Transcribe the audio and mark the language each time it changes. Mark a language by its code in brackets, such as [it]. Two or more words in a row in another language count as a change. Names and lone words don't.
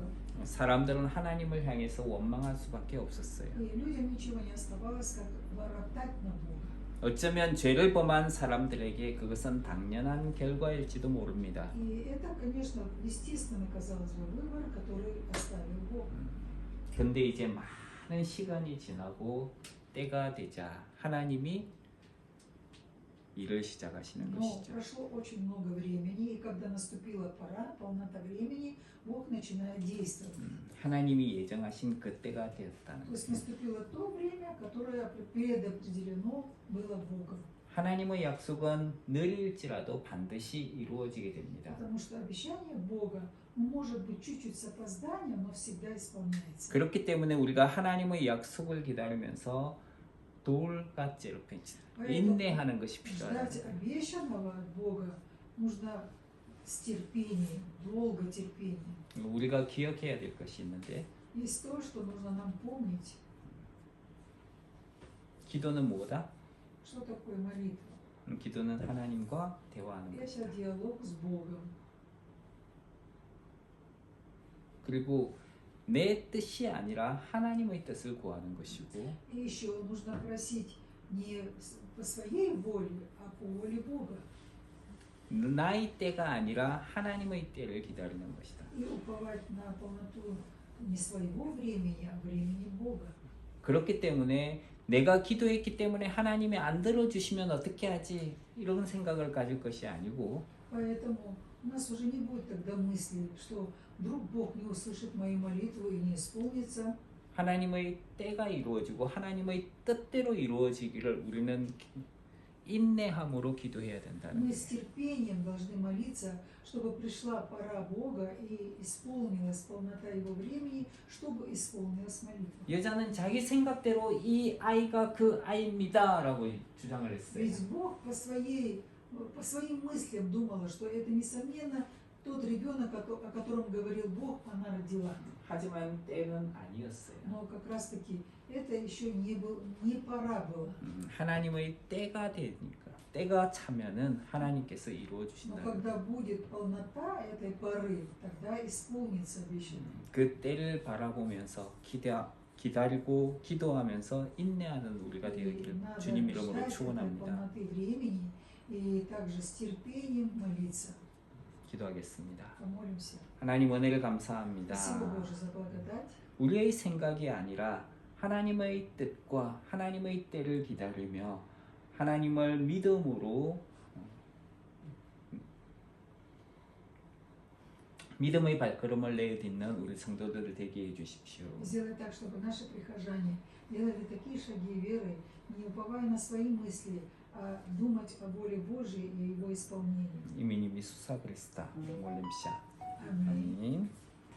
[ko] 사람들은 하나님을 향해서 원망할 수밖에 없었어요. [ru] И людям ничего не оставалось, как воротать на Бога. [ko] 어쩌면 죄를 범한 사람들에게 그것은 당연한 결과일지도 모릅니다. [ru] И это, конечно, естественный, казалось бы, выбор, который оставил Бог. [ko] 그런데 이제 많은 시간이 지나고 때가 되자 하나님이 일을 시작하시는 [ru] Но [ko] 것이죠. [ru] прошло очень много времени, и когда наступила пора, полнота времени, Бог начинает действовать. [ko] 하나님이 예정하신 그 때가 되었다는 [ru] То есть [ko] 것이죠. [ru] наступило то время, которое предопределено было Богом. [ko] 하나님의 약속은 느릴지라도 반드시 이루어지게 됩니다. [ru] Потому что обещание Бога может быть чуть-чуть с опозданием, но всегда исполняется. [ko] 그렇기 때문에 우리가 하나님의 약속을 기다리면서 돌같이 인내하는 것이 필요하다. [ru] Ждать обещанного от Бога нужно с терпением, долго терпением. [ko] 우리가 기억해야 될 것이 있는데 [ru] Есть то, что нужно нам помнить. [ko] 기도는 뭐다? [ru] Что такое молитва? [ko] 기도는 하나님과 대화하는 것이다. [ru] Это диалог с Богом. [ko] 그리고 내 뜻이 아니라 하나님의 뜻을 구하는 것이고 [ru] И еще нужно просить не по своей воле, а по воле Бога. [ko] 나의 때가 아니라 하나님의 때를 기다리는 것이다. [ru] И уповать на полноту не своего времени, а времени Бога. [ko] 그렇기 때문에 내가 기도했기 때문에 하나님이 안 들어주시면 어떻게 하지? 이런 생각을 가질 것이 아니고 [ru] Поэтому у нас уже не будет тогда мысли, что вдруг Бог не услышит мои молитвы и не исполнится. [ko] 하나님의 때가 이루어지고 하나님의 뜻대로 이루어지기를 우리는 인내함으로 기도해야 된다는 [ru] Мы [ko] 거예요. [ru] с терпением должны молиться, чтобы пришла пора Бога и исполнилась полнота Его времени, чтобы исполнилась молитва. [ko] 여자는 자기 생각대로 이 아이가 그 아이입니다라고 주장을 했어요. [ru] Ведь Бог по своим мыслям думала, что это, несомненно, тот ребенок, о котором говорил Бог, она родила. [ko] 하지만 때는 아니었어요. [ru] Но как раз-таки это еще не пора было. [ko] 하나님의 때가 되니까 때가 차면은 하나님께서 이루어 [ru] Но [ko] 주신다. [ru] когда будет полнота этой поры, тогда исполнится обещанное. [ko] 그 때를 바라보면서 기다리고 기도하면서 인내하는 우리가 되기를 [ru] Надо [ko] 주님 이름으로 [ru] ждать этой [ko] 축원합니다. [ru] полноты времени и также с терпением молиться. [ko] 기도하겠습니다. [ru] Помолимся. [ko] 하나님 은혜를 감사합니다. [ru] Спасибо, Боже, за благодать. [ko] 우리의 생각이 아니라 하나님의 뜻과 하나님의 때를 기다리며 하나님을 믿음으로 믿음의 발걸음을 내딛는 우리 성도들 되게 해주십시오. [ru] Сделай так, чтобы наши прихожане делали такие шаги веры, не уповая на свои мысли, а думать о воле Божьей и его исполнении. 이민희 미수사 그리스다 몰림샤 Аминь. [ko] 아멘.